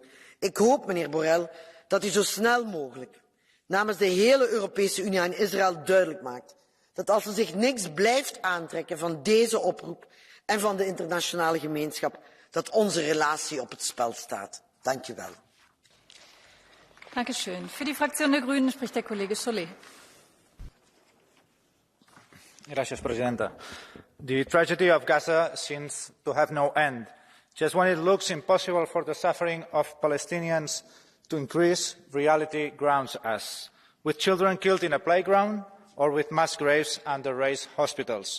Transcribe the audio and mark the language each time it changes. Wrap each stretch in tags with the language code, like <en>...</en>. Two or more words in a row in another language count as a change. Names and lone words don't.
<nl>Ik hoop, meneer Borrell, dat u zo snel mogelijk namens de hele Europese Unie aan Israël duidelijk maakt dat als ze zich niks blijft aantrekken van deze oproep en van de internationale gemeenschap, dat onze relatie op het spel staat. Dank u wel.</nl> <de>Danke schön. Für die Fraktion der Grünen spricht der Kollege Solé.</de> <es>Gracias, Presidenta.</es> <en>The tragedy of Gaza seems to have no end. Just when it looks impossible for the suffering of Palestinians to increase, reality grounds us, with children killed in a playground or with mass graves under raised hospitals.</en>